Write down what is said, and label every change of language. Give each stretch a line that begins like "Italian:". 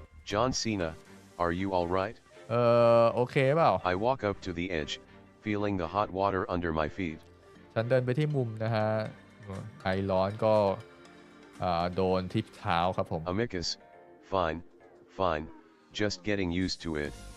English: John Cena, are you all right?
Thai: โอเคเปล่า
English: I walk up to the edge, feeling the hot water under my feet.
Thai: ฉันเดินไปที่มุมนะฮะไอร้อนก็โดนที่เท้าครับผม
English: Amicus, fine, just getting used to it.